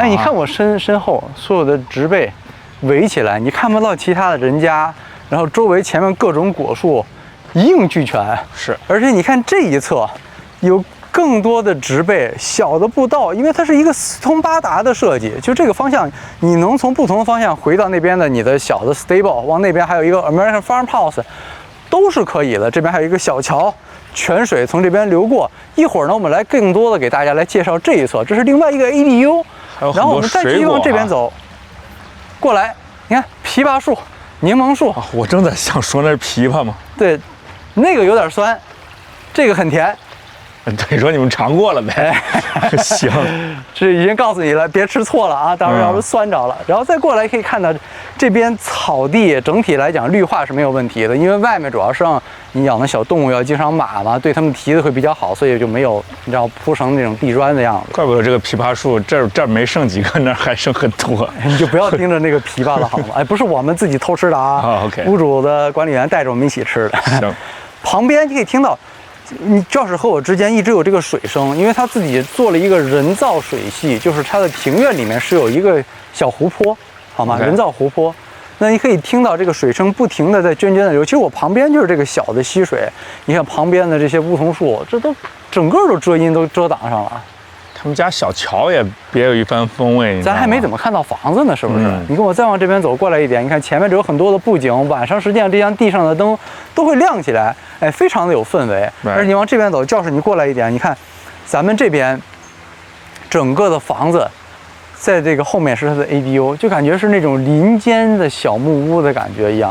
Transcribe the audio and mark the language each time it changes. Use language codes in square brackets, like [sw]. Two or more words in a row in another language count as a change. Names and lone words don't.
[zh] 哎，你看我身後所有的植被圍起來，你看不到其他的人家，然後周圍前面各種果树一应俱全。是，而且你看這一側有更多的植被，小的步道，因為它是一個四通八達的設計，就這個方向你能从不同的方向回到那邊的你的小的 stable， 往那邊還有一個 American Farmhouse，都是可以的。這邊還有一個小橋，泉水從這邊流過。一會兒呢，我們來更多的給大家来介紹這一側，這是另外一個 ADU， 然後我们再繼續往這邊走，過來，你看枇杷樹、檸檬樹，我正在想說那是枇杷嗎？對，那個有點酸，這個很甜。對，說你們嘗過了沒？行，這已經告訴你了，別吃錯了啊！到時候要是酸着了。然後再過來可以看到，這邊草地整體來講綠化是沒有問題的，因為外面主要是讓你養的小動物要經常碼嘛，對它們蹄子會比較好，所以就沒有你知道鋪成那種地磚的樣子。怪不得這個枇杷樹這兒沒剩幾個，那兒還剩很多。你就不要盯着那個枇杷了好嗎？哎，不是我們自己偷吃的啊。 OK，屋主的管理員帶着我們一起吃的。行，旁邊你可以聽到。你教室和我之間一直有這個水聲，因為他自己做了一個人造水系，就是它的庭院裡面是有一個小湖泊，好嗎？人造湖泊，那你可以聽到這個水聲不停地在涓涓的流。其實我旁邊就是這個小的溪水，你看旁邊的這些梧桐樹，這都整個都遮陰都遮擋上了。他們家小橋也別有一番風味。咱還沒怎麼看到房子呢，是不是？你跟我再往這邊走過來一點，你看前面這有很多的布景，晚上實際上這張地上的燈都會亮起來，哎，非常的有氛圍。而你往這邊走，教室你過來一點，你看咱們這邊整個的房子，在這個後面是它的 ADU， 就感覺是那種林間的小木屋的感覺一樣。